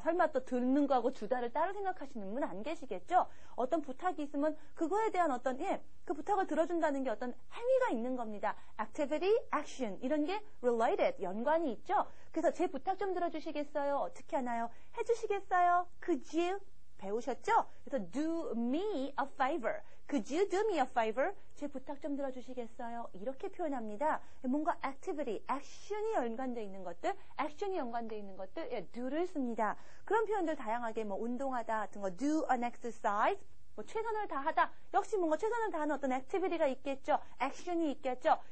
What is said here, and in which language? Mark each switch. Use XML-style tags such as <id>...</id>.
<ko>설마 또 듣는 거하고 주다를 따로 생각하시는 분 안 계시겠죠? 어떤 부탁이 있으면 그거에 대한 어떤 그 부탁을 들어준다는 게 어떤 행위가 있는 겁니다. activity, action 이런 게 related, 연관이 있죠? 그래서 제 부탁 좀 들어주시겠어요? 어떻게 하나요? 해주시겠어요?</ko> <en>Could you?</en> <ko>배우셨죠? 그래서</ko> <en>do me a favor. Could you do me a favor?</en> <ko>제 부탁 좀 들어주시겠어요? 이렇게 표현합니다. 뭔가 activity, action이 연관되어 있는 것들, action이 연관되어 있는 것들, do를 씁니다. 그런 표현들 다양하게 운동하다 같은 거,</ko> <en>do an exercise,</en> <ko>최선을 다하다. 역시 뭔가 최선을 다하는 어떤 activity가 있겠죠. action이 있겠죠.</ko>